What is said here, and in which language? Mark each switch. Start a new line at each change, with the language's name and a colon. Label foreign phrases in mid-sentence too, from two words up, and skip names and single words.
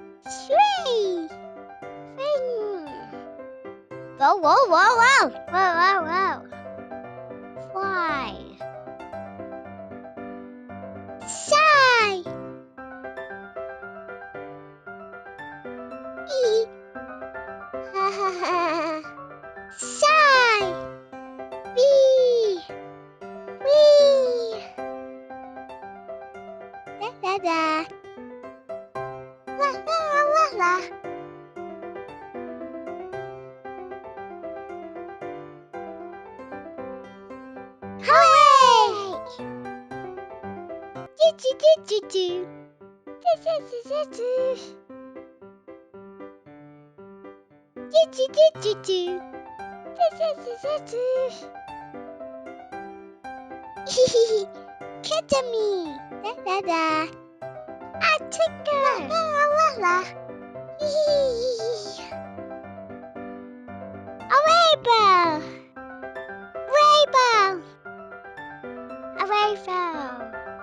English: Tree. Whoa, whoa, whoa, whoa. Whoa, whoa, whoa. Fly. Shy. E. Ha ha ha. Shy. B. Wee. Da da da. La la la la la. Hooray! Do do do do do. Do do do do do. Do do do do do. Do do do do do. Catch me. Da da da. I took her. La la la la. A rainbow. Rainbow. A rainbow.